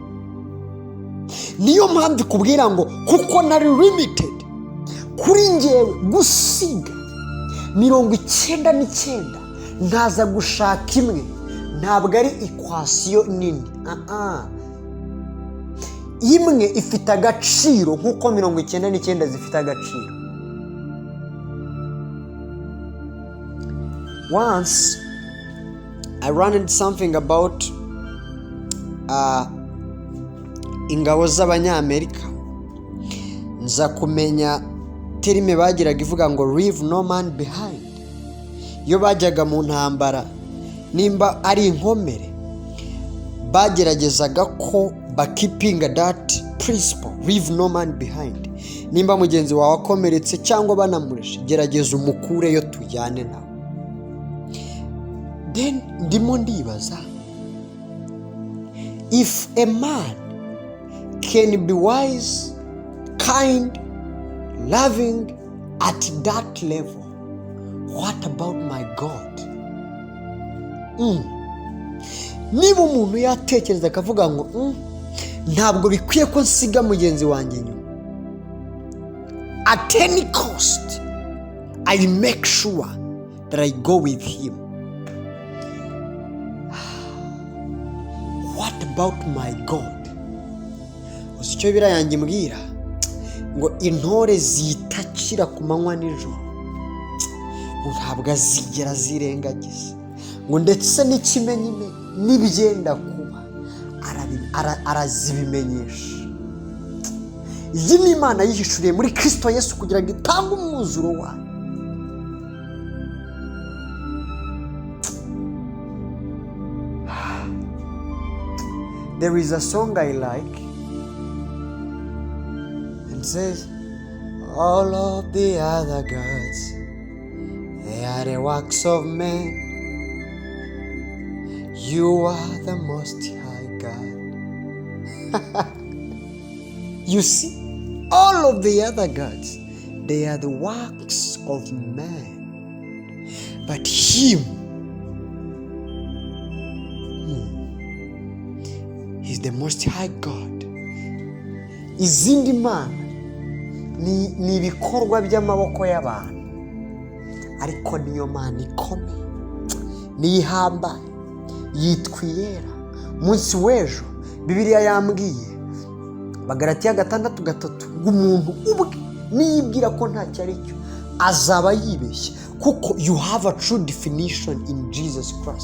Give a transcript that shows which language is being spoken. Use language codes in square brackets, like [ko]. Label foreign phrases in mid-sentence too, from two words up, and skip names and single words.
[rw] Niyo mpamvu ikubwira ngo kuko nari limited, kuri njyewe gusiga 99 ntaza gushaka imwe. Ntabwo ari equation nini. Imwe ifite agaciro nkuko 99 zifite agaciro. [en] Once I learned something about [rw] ingabo z'Abanyamerika. Nza kumenya terime bagiraga ivuga ngo [en] leave no man behind. [rw] Iyo bajyaga mu ntambara, nimba ari inkomere, bageragezaga ko bakipinga [en] that principle, leave no man behind. [rw] Nimba mugenzi wawe akomeretse cyangwa banamureshe, gerageza umukureyo tujyane nawe. Then ndimo ndibaza, [en] if a man can be wise, kind, loving at that level, what about my God? [rw] Niba umuntu yatekereza akavuga ngo ntabwo bikwiye ko nsiga mugenzi wanjye nyuma, [en] at any cost I make sure that I go with him. What about my God? [rw] Icyo birayanjye mbwira ngo intore zitakira ku manywa nijoro, ntabwo azigera zirengagiza, ngo ndetse n'ikimenyime n'ibyenda kuba arazibimenyesha. Iyi ni Imana yihishuriye muri Kristo Yesu kugira ngo itange umwuzuro wayo. [en] There is a song I like. It says, all of the other gods, they are the works of men. You are the most high God. You see, all of the other gods, they are the works of man. But him, he's the most high God. [rw] Izindi mana ni ibikorwa by'amaboko y'abantu, ariko niyo mana ikomeye, nihambaye, yitwiyera. Munsi w'ejo Bibiliya yambwiye Bagalatiya 6:3 ngo umuntu ubwe niyibwira ko ntacyo ari cyo azaba yibeshye, kuko [en] you have a true definition in Jesus Christ.